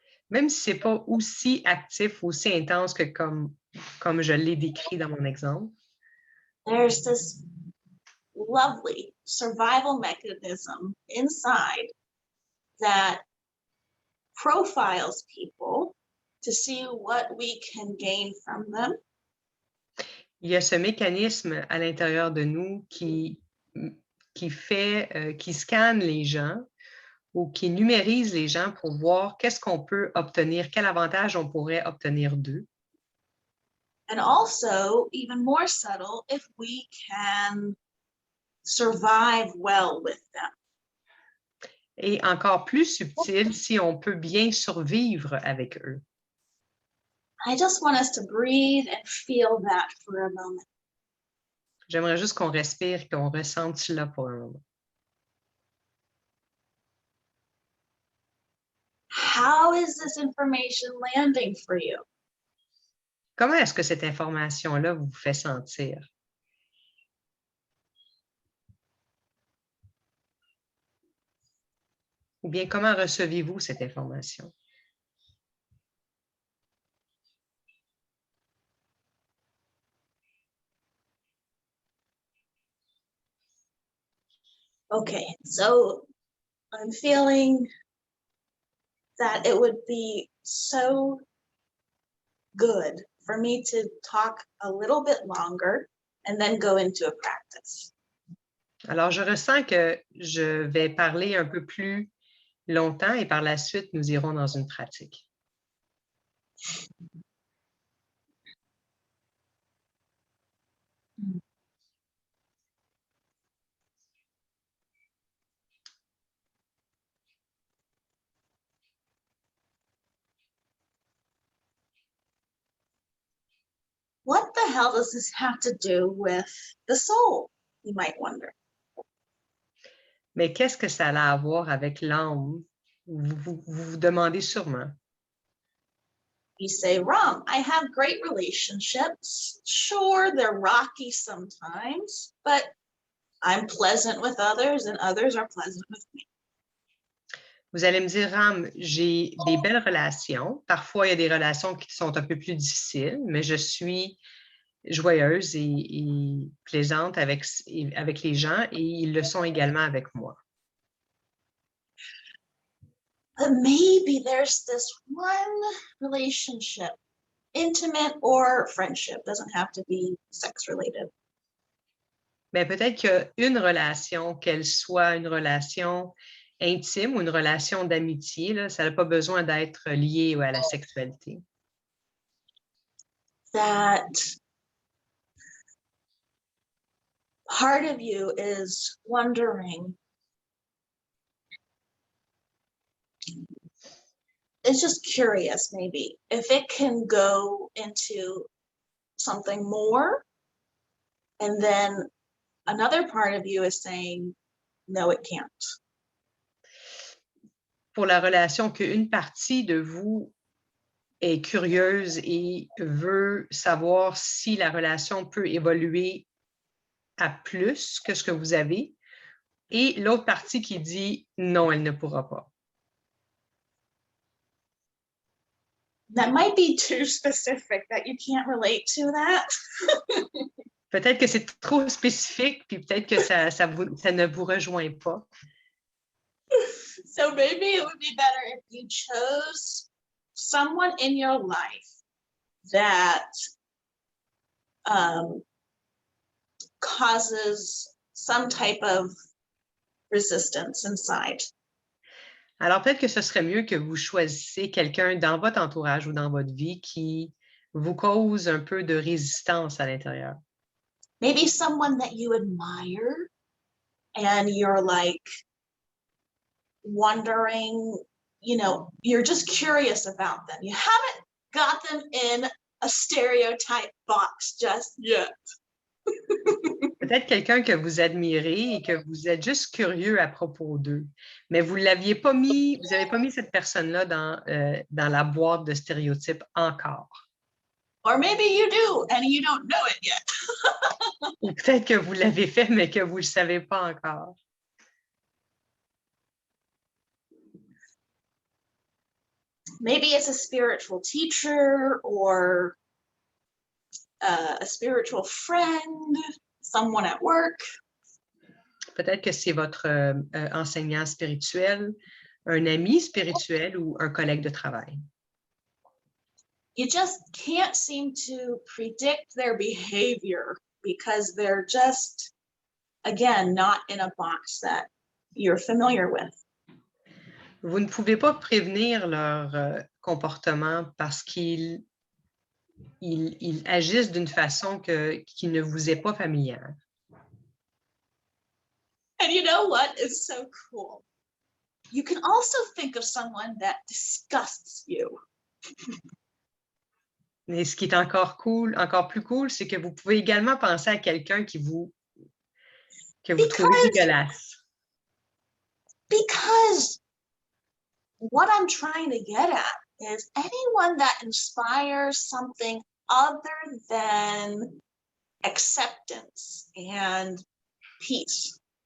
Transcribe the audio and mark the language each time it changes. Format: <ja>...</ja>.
<fr>Même si ce n'est pas aussi actif, aussi intense que comme je l'ai décrit dans mon exemple.</fr> <en>There's this lovely survival mechanism inside that profiles people to see what we can gain from them.</en> <fr>Il y a ce mécanisme à l'intérieur de nous qui qui scanne les gens ou qui numérise les gens pour voir qu'est-ce qu'on peut obtenir, quel avantage on pourrait obtenir d'eux.</fr> <en>And also, even more subtle, if we can survive well with them.</en> <fr>Et encore plus subtil, si on peut bien survivre avec eux.</fr> <en>I just want us to breathe and feel that for a moment.</en> <fr>J'aimerais juste qu'on respire, qu'on ressente cela pour un moment.</fr> <en>How is this information landing for you?</en> <fr>Comment est-ce que cette information-là vous fait sentir? Ou bien comment recevez-vous cette information?</fr> <en>Okay, so I'm feeling that it would be so good for me to talk a little bit longer and then go into a practice.</en> <fr>Alors, je ressens que je vais parler un peu plus longtemps et par la suite, nous irons dans une pratique.</fr> <en>What the hell does this have to do with the soul, you might wonder?</en> <fr>Mais qu'est-ce que ça a à voir avec l'âme? Vous vous demandez sûrement.</fr> <en>You say, Ram, I have great relationships. Sure, they're rocky sometimes, but I'm pleasant with others and others are pleasant with me.</en> <fr>Vous allez me dire, Ram, j'ai des belles relations. Parfois, il y a des relations qui sont un peu plus difficiles, mais je suis joyeuse et plaisante avec les gens et ils le sont également avec moi.</fr> <en>But maybe there's this one relationship, intimate or friendship, doesn't have to be sex related.</en> <fr>Mais peut-être qu'il y a une relation, qu'elle soit une relation intime ou une relation d'amitié, là, ça n'a pas besoin d'être lié à la sexualité.</fr> <en>That part of you is wondering, it's just curious maybe, if it can go into something more, and then another part of you is saying, no, it can't.</en> <fr>Pour la relation qu'une partie de vous est curieuse et veut savoir si la relation peut évoluer à plus que ce que vous avez, et l'autre partie qui dit non, elle ne pourra pas.</fr> <en>That might be too specific that you can't relate to that.</en> <fr>Peut-être que c'est trop spécifique, puis peut-être que ça ne vous rejoint pas.</fr> <en>So maybe it would be better if you chose someone in your life that causes some type of resistance inside.</en> <fr>Alors peut-être que ce serait mieux que vous choisissiez quelqu'un dans votre entourage ou dans votre vie qui vous cause un peu de résistance à l'intérieur.</fr> <en>Maybe someone that you admire and you're like wondering, you know, you're just curious about them. You haven't got them in a stereotype box just yet.</en> <fr>Peut-être quelqu'un que vous admirez et que vous êtes juste curieux à propos d'eux, mais vous n'avez pas mis cette personne-là dans la boîte de stéréotypes encore.</fr> <en>Or maybe you do and you don't know it yet.</en> <fr>Ou peut-être que vous l'avez fait, mais que vous ne le savez pas encore.</fr> <en>Maybe it's a spiritual teacher or a spiritual friend, someone at work.</en> <fr>Peut-être que c'est votre enseignant spirituel, un ami spirituel ou un collègue de travail.</fr> <en>You just can't seem to predict their behavior because they're just again, not in a box that you're familiar with.</en> <fr>Vous ne pouvez pas prévenir leur comportement parce qu'ils agissent d'une façon qui ne vous est pas familière.</fr> <en>And you know what is so cool? You can also think of someone that disgusts you.</en> <fr>Mais ce qui est encore plus cool, c'est que vous pouvez également penser à quelqu'un que vous trouvez dégueulasse.</fr> <en>Because what I'm trying to get at is anyone that inspires something other than acceptance and peace.</en>